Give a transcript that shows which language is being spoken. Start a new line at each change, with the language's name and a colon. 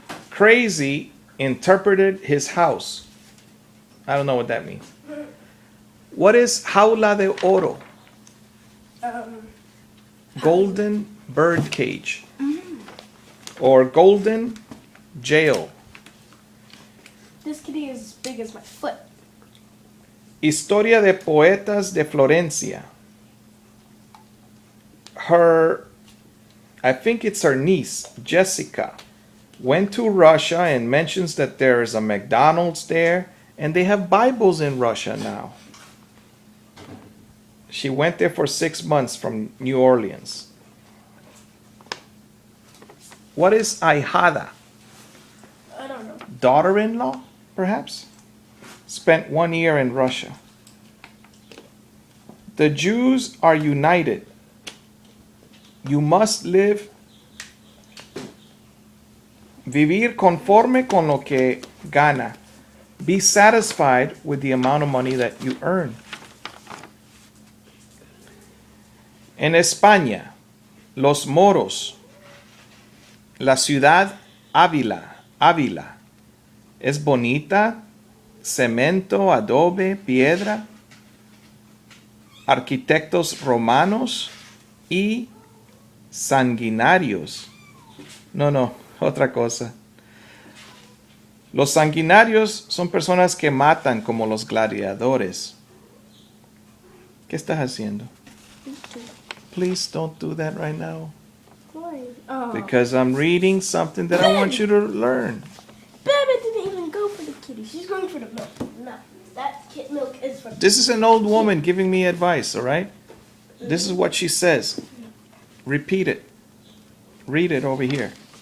English: Crazy interpreted his house. I don't know what that means. What is
Spanish: jaula de oro?
English: Golden bird cage. Or golden jail. This kitty is as big as my foot.
Spanish: Historia de Poetas de Florencia.
English: I think it's her niece, Jessica, went to Russia and mentions that there is a McDonald's there, and they have Bibles in Russia now. She went there for 6 months from New Orleans. What is ahijada? I don't know. Daughter-in-law, perhaps? Spent 1 year in Russia. The Jews are united. You must
Spanish: vivir conforme con lo que gana.
English: Be satisfied with the amount of money that you earn.
Spanish: En España, los moros, la ciudad Ávila, es bonita, cemento, adobe, piedra, arquitectos romanos y sanguinarios. No, otra cosa. Los sanguinarios son personas que matan como los gladiadores. ¿Qué estás haciendo?
English: Please don't do that right now. Why? Oh. Because I'm reading something that I want you to learn. Baby didn't even go for the kitty. She's going for the milk. No, that kit milk is for. This is an old woman giving me advice, all right? This is what she says. Repeat it. Read it over here.